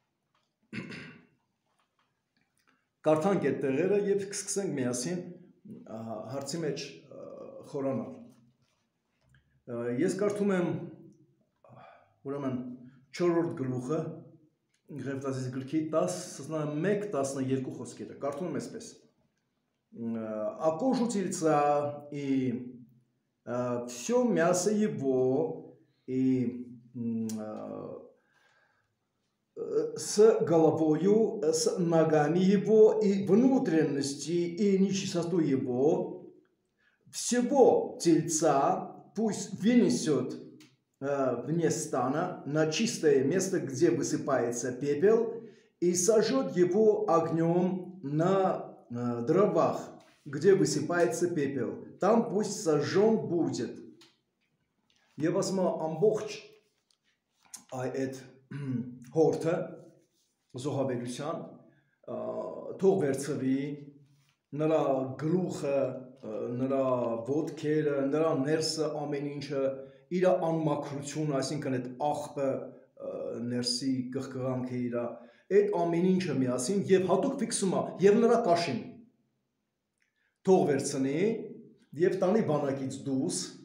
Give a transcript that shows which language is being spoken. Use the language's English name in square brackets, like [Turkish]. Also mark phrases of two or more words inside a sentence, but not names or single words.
[Armenian] Կարդանք այդ տեղերը եւ կսկսենք միասին հարցի մեջ խորանալ։ Ես կարդում եմ ուրեմն 4-րդ գլուխը Ղևտացիս գրքի 11-12 խոսքերը։ Կարդում եմ այսպես. [Russian] «А кожуцельца и все мясо его, и с головою, с ногами его, и внутренности, и нечистоту его, всего тельца пусть вынесет вне стана на чистое место, где высыпается пепел, и сожжет его огнем на дровах, где высыпается пепел. Там пусть сожжен будет». [Armenian] Եվ ասում է ամբողջ այդ հորթը զոհաբերության թող վերցվի, նրա գլուխը, նրա ոտքերը, նրա ներսը, ամեն ինչը, իր անմաքրությունը, այսինքն այդ աղբը, ներսի կղկղանքը իր, այդ ամեն ինչը միասին եւ հատուկ ֆիքսում է եւ նրա կաշին թող վերցնի եւ տանի բանակից դուրս